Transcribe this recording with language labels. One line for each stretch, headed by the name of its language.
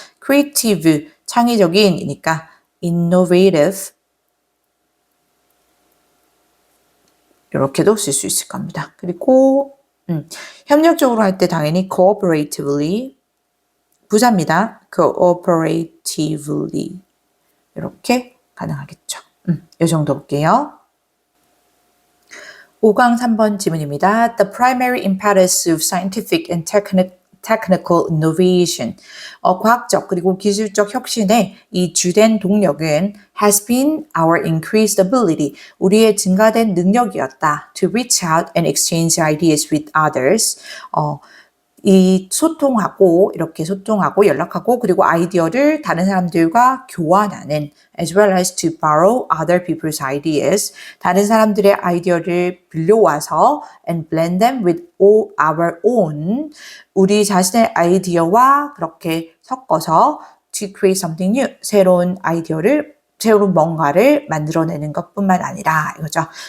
Korean: creative, 창의적인이니까 innovative 이렇게도 쓸 수 있을 겁니다. 그리고 협력적으로 할 때 당연히 cooperatively 부사입니다. cooperatively 이렇게 가능하겠죠. 이 정도 볼게요. 5강 3번 지문입니다.
English: The primary impetus of scientific and technical innovation.
Korean: 과학적 그리고 기술적 혁신의 이 주된 동력은
English: has been our increased ability.
Korean: 우리의 증가된 능력이었다.
English: To reach out and exchange ideas with others.
Korean: 이렇게 소통하고 연락하고 그리고 아이디어를 다른 사람들과 교환하는
English: as well as to borrow other people's ideas
Korean: 다른 사람들의 아이디어를 빌려와서
English: and blend them with our own
Korean: 우리 자신의 아이디어와 그렇게 섞어서
English: to create something new
Korean: 새로운 뭔가를 만들어내는 것뿐만 아니라 이거죠.